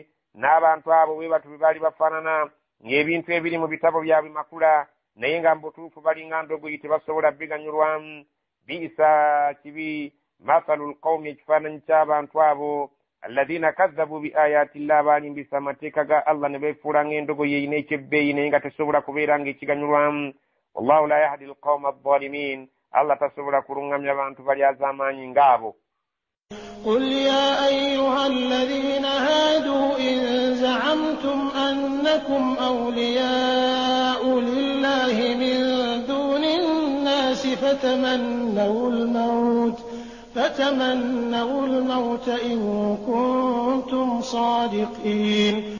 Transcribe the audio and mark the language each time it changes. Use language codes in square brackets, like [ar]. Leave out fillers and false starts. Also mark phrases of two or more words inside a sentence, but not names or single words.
[lg] N'abantu abo bwe batyo bwe baali bafaanana, ng'ebintu ebiri mu bitabo byabwe makula, naye nga mu butuufu bali nga ndogoyi tebasobola biganyulwamu. Biisa kibi [ar] مثل القوم, [lg] ekifaananyi ky'abantu abo [ar] الذين كذبوا بآيات الله, [lg] baalimbisa amateeka ga Allah ne beefuula ng'endogoyi eyina ekyebbeeyi naye nga tesobola kubeera ng'ekiganyulwamu. [ar] والله لا يهدي القوم الظالمين, [lg] Allah tasobola kulungamya abantu bali az'amaanyi ng'abo. [ar] قل يا أيها الذين هادوا إن زعمتم أنكم أولياء لله من دون الناس فتمنوا الموت إن كنتم صادقين.